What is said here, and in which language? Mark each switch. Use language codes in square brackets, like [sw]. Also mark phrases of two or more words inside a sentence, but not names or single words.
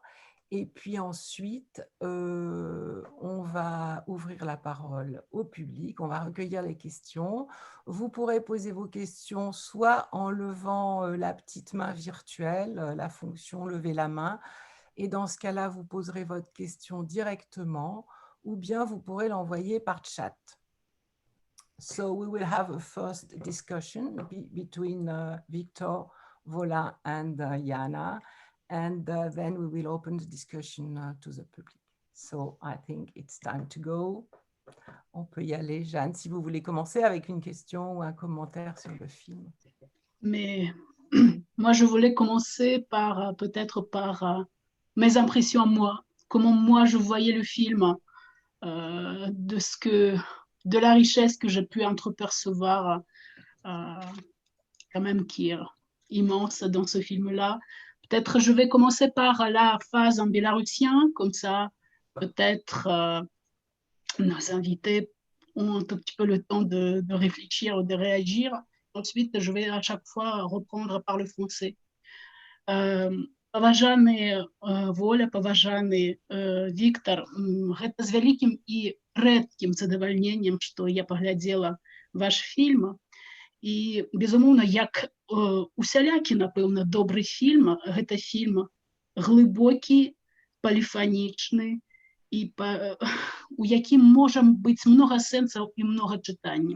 [fr] Et puis ensuite, on va ouvrir la parole au public, on va recueillir les questions. Vous pourrez poser vos questions soit en levant la petite main virtuelle, la fonction lever la main, et dans ce cas-là, vous poserez votre question directement, ou bien vous pourrez l'envoyer par chat. [en] So we will have a first discussion between Victor, Vola and Yana. And then we will open the discussion to the public. So I think it's time to go. [fr] On peut y aller. Jeanne, si vous voulez commencer avec une question ou un commentaire sur le film. Mais moi, je voulais commencer par peut-être par mes impressions à moi, comment moi je voyais le film, de la richesse que j'ai pu entrepercevoir, quand même qui est immense dans ce film-là. Peut-être je vais commencer par la phase en bélarusien, comme ça, peut-être nos invités ont un tout petit peu le temps de réfléchir ou de réagir. Ensuite, je vais à chaque fois reprendre par le français. [be] Поважаны Воля, поважаны Віктор, гэта з вялікім і рэдкім задавальненнем, што я паглядзела ваш фільм. І, безумоўна, як усялякі, напэўна, добры фільм, гэта фільм глыбокі, поліфанічны, і у якім можа быць многа сэнсаў і многа чытанняў.